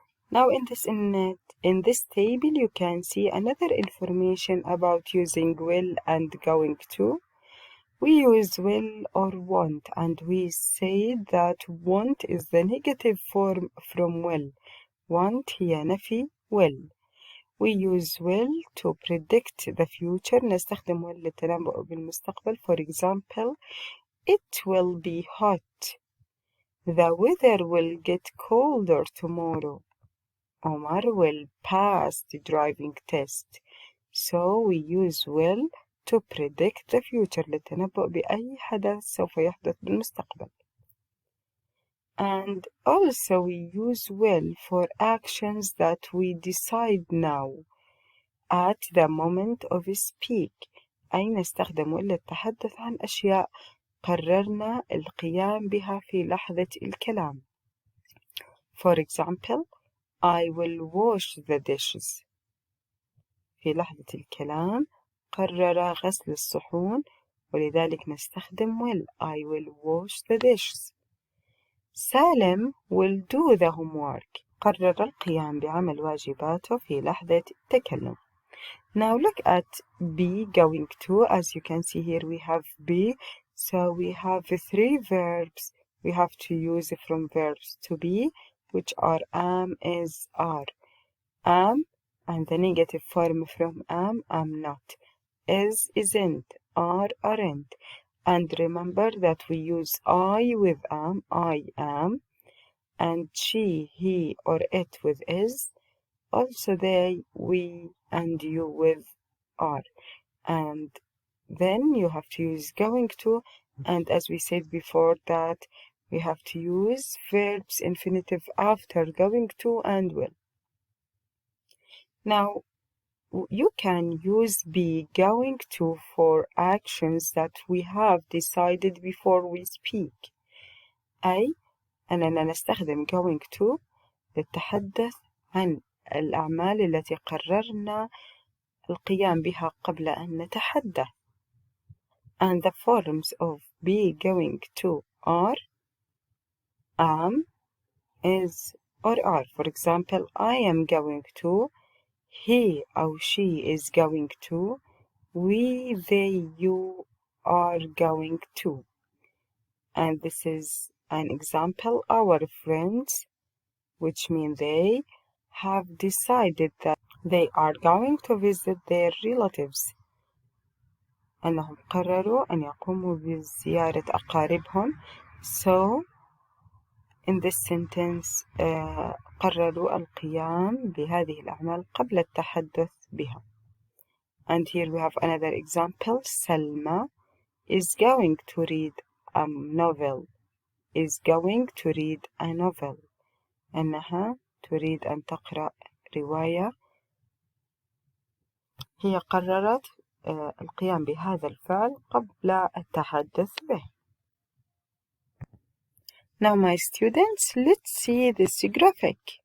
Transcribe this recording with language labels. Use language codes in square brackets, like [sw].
[en] Now in this table you can see another information about using will and going to. We use will or want and we say that want is the negative form from will. Want [ar] هي نفي [en] will. We use will to predict the future. [ar] نستخدم will للتنبؤ بالمستقبل. [en] For example, it will be hot. The weather will get colder tomorrow. Omar will pass the driving test. So we use will to predict the future [ar] للتنبؤ بأي حدث سوف يحدث بالمستقبل. [en] And also we use will for actions that we decide now at the moment of speak. [ar] أي نستخدم will للتحدث عن أشياء قررنا القيام بها في لحظة الكلام. [en] For example, I will wash the dishes. [ar] في لحظة الكلام قرر غسل الصحون ولذلك نستخدم will. [en] I will wash the dishes. [ar] سالم [en] will do the homework. [ar] قرر القيام بعمل واجباته في لحظة التكلم. [en] Now look at be going to. As you can see here, we have be. So we have 3 verbs we have to use from verbs to be, which are am, is, are. Am, and the negative form from am not. Is, isn't. Are, aren't. And remember that we use I with am, I am. And she, he, or it with is. Also they, we, and you with are. And then you have to use going to, and as we said before that we have to use verbs infinitive after going to and will. Now you can use be going to for actions that we have decided before we speak. [ar] أي أننا نستخدم going to للتحدث عن الأعمال التي قررنا القيام بها قبل أن نتحدث. [en] And the forms of be going to are am, is, or are. For example, I am going to, he or she is going to, we, they, you are going to. And this is an example. Our friends, which mean they, have decided that they are going to visit their relatives. [ar] أنهم قرروا أن يقوموا بزيارة أقاربهم. [en] So in this sentence [ar] قرروا القيام بهذه الأعمال قبل التحدث بها. [en] And here we have another example. Salma is going to read a novel. Is going to read a novel. [ar] أنها تريد أن تقرأ رواية. هي قررت القيام بهذا الفعل قبل التحدث به. [en] Now my students, let's see this graphic.